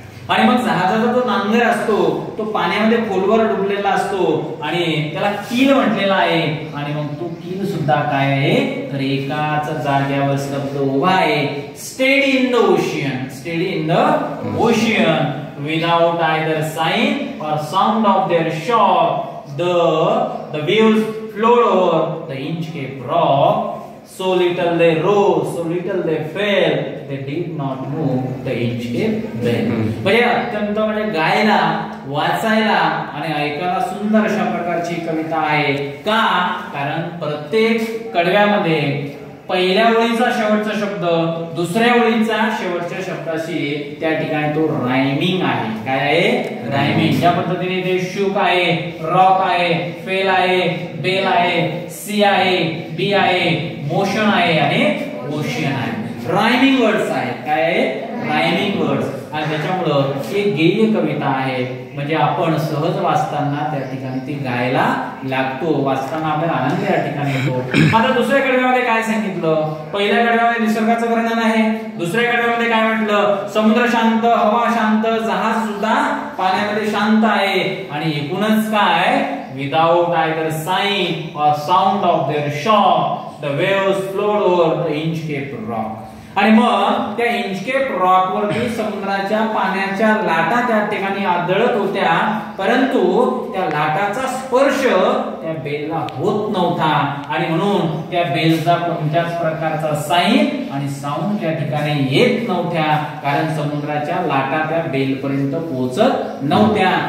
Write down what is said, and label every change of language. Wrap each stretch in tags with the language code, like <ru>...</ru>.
<mr>आणि मग जहाजाचा जो नांगर असतो तो पाण्यामध्ये खोलवर डुबलेला असतो आणि त्याला कील म्हटलेला आहे आणि मग तो कील सुद्धा काय आहे तर एकाच जागेवर स्तब्ध उभा आहे.</mr> <en>Steady in the ocean, steady in the ocean without either sign or sound of their shock the waves flowed over the Inchcape Rock. So little they rose, so little they fell, they did not move the Inchcape Bell.</en> <mr>म्हणजे अत्यंत म्हणजे गायला, वाचायला आणि ऐकायला सुंदर अशा प्रकारची कविता आहे. का? कारण प्रत्येक कडव्यामध्ये पहिल्या ओळीचा शेवटचा शब्द दुसऱ्या ओळीचा शेवटच्या शब्दाशी त्या ठिकाणी तो रायमिंग आहे. काय आहे? रायमिंग. ज्या पद्धतीने ते शुक आहे, रॉक आहे, फेल आहे, बेल आहे, सी आहे, बी आहे, मोशन आहे आणि ओशियन आहे. रायमिंग वर्ड्स आहेत. काय आहे? Rhyming words. आणि त्याच्यामुळं एक गेय कविता आहे. म्हणजे आपण सहज वाचताना त्या ठिकाणी ती गायला लागतो, वाचताना आपल्याला आनंद या ठिकाणी येतो. आता दुसऱ्या कडव्यामध्ये काय सांगितलं? पहिल्या कडव्यामध्ये निसर्गाचं वर्णन आहे. दुसऱ्या कडव्यामध्ये काय म्हटलं? समुद्र शांत, हवा शांत, जहाज सुद्धा पाण्यामध्ये शांत आहे. आणि एकूणच काय?</mr> <en>Without either sign or sound of their shock the waves flowed over the Inchcape Rock.</en> <mr>आणि मग त्या इंचकेप रॉक वरती समुद्राच्या पाण्याच्या लाटा त्या ठिकाणी आदळत होत्या, परंतु त्या लाटाचा स्पर्श त्या बेलला होत नव्हता आणि म्हणून त्या बेलचा कोणत्याच प्रकारचा साइन आणि साऊंड त्या ठिकाणी येत नव्हत्या, कारण समुद्राच्या लाटा त्या बेल पर्यंत पोहोचत नव्हत्या.</mr>